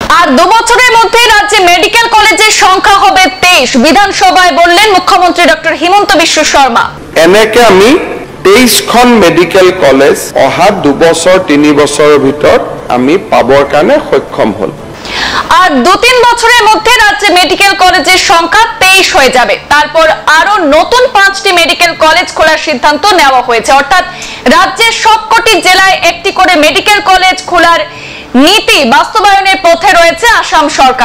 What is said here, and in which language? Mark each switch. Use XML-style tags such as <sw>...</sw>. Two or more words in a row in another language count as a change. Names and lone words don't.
<bn>আর 2 বছরের মধ্যে রাজ্যে মেডিকেল কলেজের সংখ্যা হবে 23 বিধানসভায় বললেন মুখ্যমন্ত্রী ডক্টর হিমন্ত বিশ্ব শর্মা।</bn> <as>এনেকে আমি 23খন মেডিকেল কলেজ অহা 2 বছৰ 3 বছৰৰ ভিতৰত আমি পাবৰ কাৰণে সক্ষম হল।</as> <bn>আর 2-3 বছরের মধ্যে রাজ্যে মেডিকেল কলেজের সংখ্যা 23 হয়ে যাবে। তারপর আরো নতুন 5টি মেডিকেল কলেজ খোলার সিদ্ধান্ত নেওয়া হয়েছে। অর্থাৎ রাজ্যের সবকটি জেলায় একটি করে মেডিকেল কলেজ খোলার নীতি বাস্তবায়নের পথে রয়েছে আসাম সরকার।</bn>